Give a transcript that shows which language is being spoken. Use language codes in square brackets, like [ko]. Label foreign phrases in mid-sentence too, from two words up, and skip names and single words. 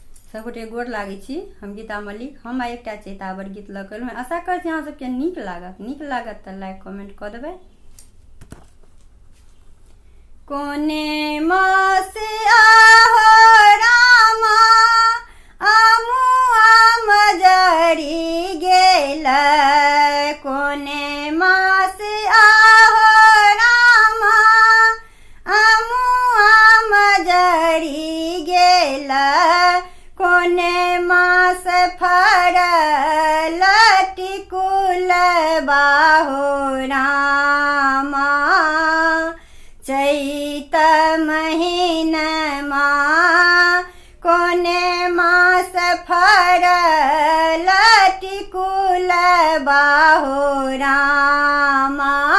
[mai] सबगोटे गोर लागै छी। हम गीता मल्लिक। हम आइ एकटा चैतावर गीत लऽ कऽ एलहुँ। आशा करै छी अहाँ सबके नीक लागत तऽ लाइक कमेंट कऽ देबै। कोने मासे आहो रामा आमुआ मजरी गेल, कोने मासे आहो रामा आमुआ मजरी गेल, कोने मास फरल टिकुल बाहो रामा, चैत महीनमा कोने मास फरल टिकुल बाहो रामा,